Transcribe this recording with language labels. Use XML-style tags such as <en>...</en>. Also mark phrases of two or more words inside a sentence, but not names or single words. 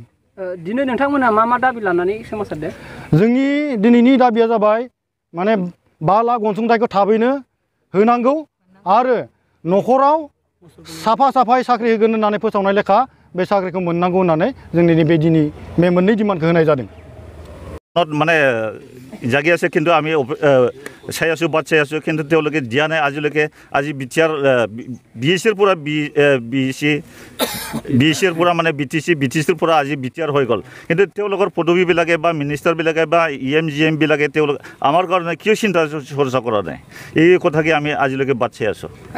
<brx>दिनै नोंथांमोना मा दाबि लानानै सोमावसारदों जोंनि दिनैनि दाबिया जाबाय माने 5 लाख अनसुंथाइखौ थाबैनो होनांगौ आरो नखराव साफायै साख्रि होगोन होननानै फोसावनाय लेखा बे साख्रिखौ मोननांगौ होननानै जोंनि बे मोननै डिमान्डखौ होनाय जादों</brx> <as>মানে জাগি আছে কিন্তু আমি চাই আছোঁ বাট চাই আছোঁ কিন্তু তেওঁলোকে দিয়া নাই আজিলৈকে আজি বিটিআৰ বিএচিৰ পৰা বিএচিৰ পৰা মানে বিটিচিৰ পৰা আজি বিটিআৰ হৈ গ'ল কিন্তু তেওঁলোকৰ পদবীবিলাকে বা মিনিষ্টাৰবিলাকে বা EM বিলাকে তেওঁলোক আমাৰ কাৰণে কিয় চিন্তা চৰ্চা কৰা নাই এই কথাকে আমি আজিলৈকে বাট চাই আছোঁ</as>